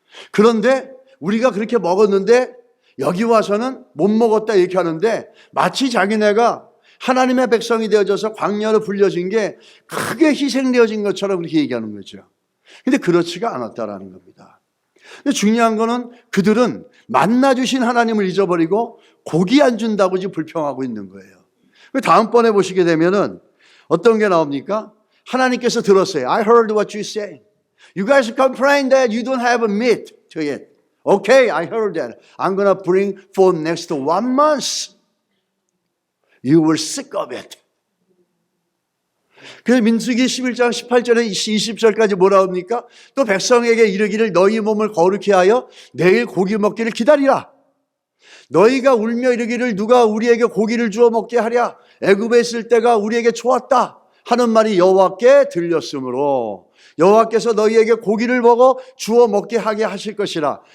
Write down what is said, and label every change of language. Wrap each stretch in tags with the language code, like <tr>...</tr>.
<ko>그런데 우리가 그렇게 먹었는데 여기 와서는 못 먹었다 이렇게 하는데 마치 자기네가 하나님의 백성이 되어져서 광야로 불려진 게 크게 희생되어진 것처럼 그렇게 얘기하는 거죠. 근데 그렇지가 않았다라는 겁니다. 근데 중요한 거는 그들은 만나주신 하나님을 잊어버리고 고기 안 준다고 지금 불평하고 있는 거예요. 다음번에 보시게 되면은 어떤 게 나옵니까? 하나님께서 들었어요.</ko> <en>I heard what you say. You guys complain that you don't have a meat to eat. Okay, I heard that. I'm going to bring for next 1 month. You were sick of it.</en> <ko>그래서 민수기 11장 18절에 20절까지 뭐라 합니까? 또 백성에게 이르기를 너희 몸을 거룩히 하여 내일 고기 먹기를 기다리라. 너희가 울며 이르기를 누가 우리에게 고기를 주어 먹게 하랴. 애굽에 있을 때가 우리에게 좋았다 하는 말이 여호와께 들렸으므로 여호와께서 너희에게 고기를 먹어 주어 먹게 하게 하실 것이라.</ko>